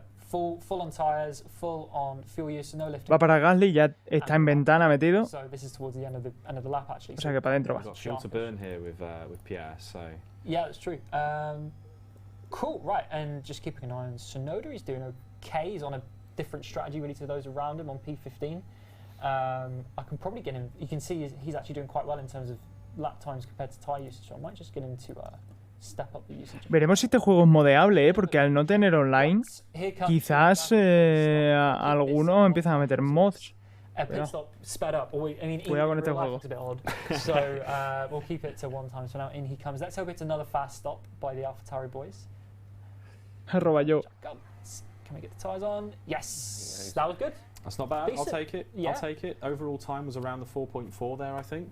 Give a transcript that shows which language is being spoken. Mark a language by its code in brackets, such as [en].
[en] Full on tires, full on fuel use, no lifting. [es] Va para Gasly, ya está en ventana metido. [en] So this is towards the end of the lap actually. [es] O sea que para adentro va. [en] We've got fuel to burn here with Pierre, so. Yeah, that's true. Cool, right, and just keeping an eye on Tsunoda, he's doing okay. He's on a different strategy really to those around him on P15. I can probably get him. You can see he's actually doing quite well in terms of lap times compared to tyre usage. So I might just get him to step up the usage. [es] Veremos si este juego es modeable, porque al no tener online, quizás algunos empiezan a meter mods. [en] Pit stop sped up. [es] Cuidado con este juego. [en] A bit odd. So we'll keep it to one time. So now in he comes. Let's hope it's another fast stop by the AlphaTauri boys. Roba yo. Can we get the tyres on? Yes, that was good. That's not bad. Decent. I'll take it. Yeah. I'll take it. Overall time was around the 4.4 there, I think.